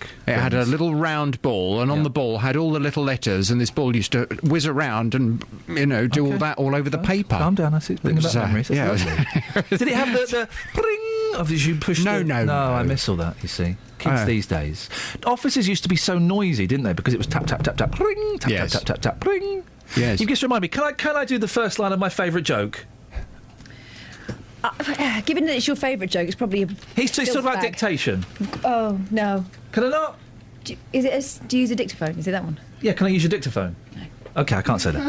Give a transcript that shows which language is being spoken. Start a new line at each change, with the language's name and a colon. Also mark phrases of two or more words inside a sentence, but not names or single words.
English: It had a little round ball, and on the ball had all the little letters, and this ball used to whiz around and, do all that all over the paper. Calm down, I see. Think about memories. Yeah. Did it have the pring? Or did you push No, I miss all that, you see. Kids these days. Offices used to be so noisy, didn't they? Because it was tap, tap, tap, tap, pring, tap, tap, tap, tap, tap, pring. Yes. You just remind me, can I do the first line of my favourite joke? Given that it's your favourite joke, it's probably a... He's talking about dictation. Oh, no. Can I not? Do you use a dictaphone? Is it that one? Yeah, can I use your dictaphone? No. OK, I can't say that.